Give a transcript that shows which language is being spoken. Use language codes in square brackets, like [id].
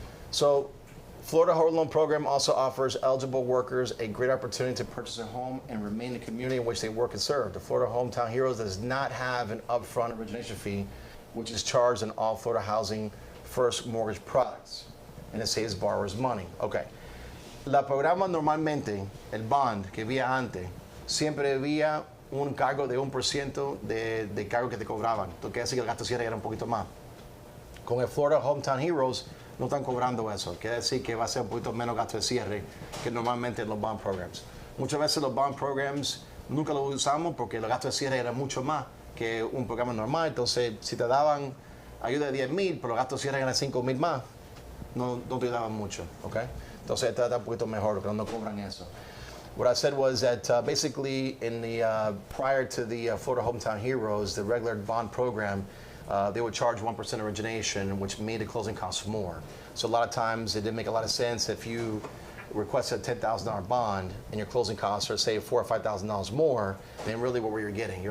[en] So, Florida Home Loan Program also offers eligible workers a great opportunity to purchase a home and remain in the community in which they work and serve. The Florida Hometown Heroes does not have an upfront origination fee, which is charged on all Florida Housing First Mortgage products, and it saves borrowers money. Okay. [es] La programa normalmente, el bond que había antes, siempre había un cargo de 1% de cargo que te cobraban. Entonces, quiere decir que el gasto cierre era un poquito más. Con el Florida Hometown Heroes no están cobrando eso. Quiere decir que va a ser un poquito menos gasto de cierre que normalmente en los bond programs. Muchas veces los bond programs nunca los usamos porque los gastos de cierre eran mucho más que un programa normal. Entonces, si te daban ayuda de 10,000, pero los gastos de cierre eran 5,000 más, no te daban mucho. Okay? Entonces, está un poquito mejor, pero no cobran eso. [en] What I said was that basically in the prior to the Florida Hometown Heroes, the regular bond program, they would charge 1% origination, which made the closing costs more. So a lot of times it didn't make a lot of sense if you requested a $10,000 bond and your closing costs are say $4,000 or $5,000 more, then really what were you getting?